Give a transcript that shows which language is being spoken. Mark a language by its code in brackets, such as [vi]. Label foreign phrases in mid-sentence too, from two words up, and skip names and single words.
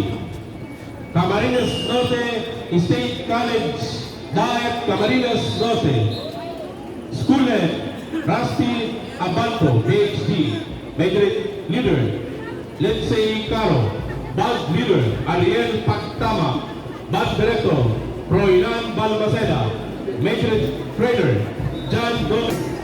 [en] Camarines Norte State College, Diet Camarines Norte. School head, Rusty Abanto, PhD. Majorette leader, Lindsay Caro. Band leader, Ariel Pactama. Band director, Proilan Balmaceda. Majorette trainer, John Gomez.